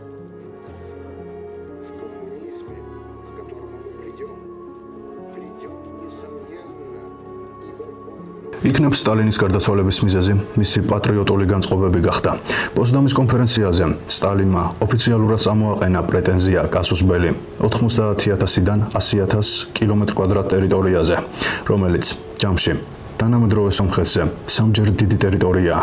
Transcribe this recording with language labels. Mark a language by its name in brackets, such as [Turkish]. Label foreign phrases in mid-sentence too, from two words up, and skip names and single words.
[Russian] в коммунизме, к которому мы придем, несомненно, ибо он... [Georgian] იქნებ სტალინის გარდაცვალების მიზეზი მისი პატრიოტული განწყობები გახდა. პოცდამის კონფერენციაზე სტალინმა ოფიციალურად წამოაყენა პრეტენზია გასუსბელი 90,000-დან 100,000 კილომეტრ-კვადრატ ტერიტორიაზე, რომელიც ჯამში თანამედროვე სომხეთზე სამჯერ დიდი ტერიტორიაა.